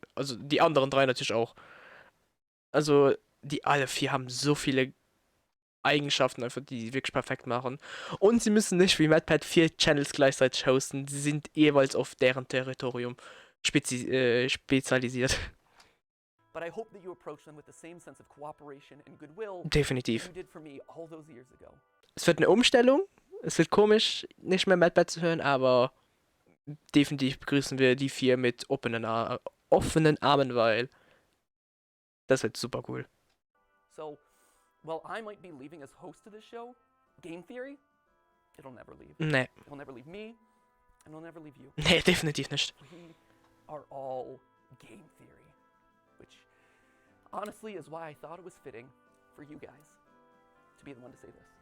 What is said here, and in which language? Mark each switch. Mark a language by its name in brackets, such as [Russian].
[German] Also die anderen 3 natürlich auch. Also die alle 4 haben so viele Eigenschaften, einfach, die sie wirklich perfekt machen. Und sie müssen nicht wie Matpat 4 Channels gleichzeitig hosten, sie sind jeweils auf deren Territorium spezialisiert. [English] But I hope that you approach them with the same sense of cooperation and goodwill [German] Definitiv. [English] you did for me all those years ago. [German] Es wird eine Umstellung. Es wird komisch, nicht mehr Matpat zu hören, aber definitiv begrüßen wir die 4 mit offenen Armen, weil das wird super cool. [English] So, while I might be leaving as host of this show, Game Theory it'll never leave. [German] Nee. [English] It'll never leave me, and it'll never leave you. [German] Nee, definitiv nicht. [English] We are all game theory, which honestly is why I thought it was fitting for you guys to be the one to say this.